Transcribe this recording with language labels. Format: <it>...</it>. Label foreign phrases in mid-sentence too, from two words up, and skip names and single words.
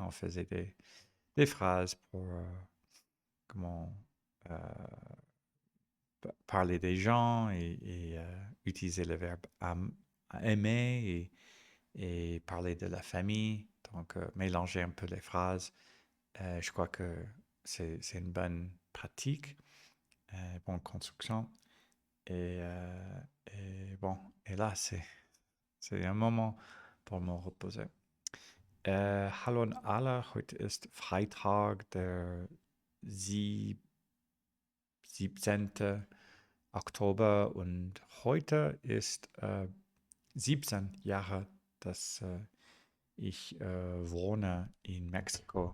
<fr>On faisait des phrases pour comment euh, parler des gens et utiliser le verbe aimer et parler de la famille. Donc, mélanger un peu les phrases. Je crois que c'est une bonne pratique, bonne construction. Et bon, et là, c'est un Moment pour me reposer.</fr> <de>Hallo an alle, heute ist Freitag, der 17. Oktober und heute ist 17 Jahre, dass ich wohne in Mexiko.</de>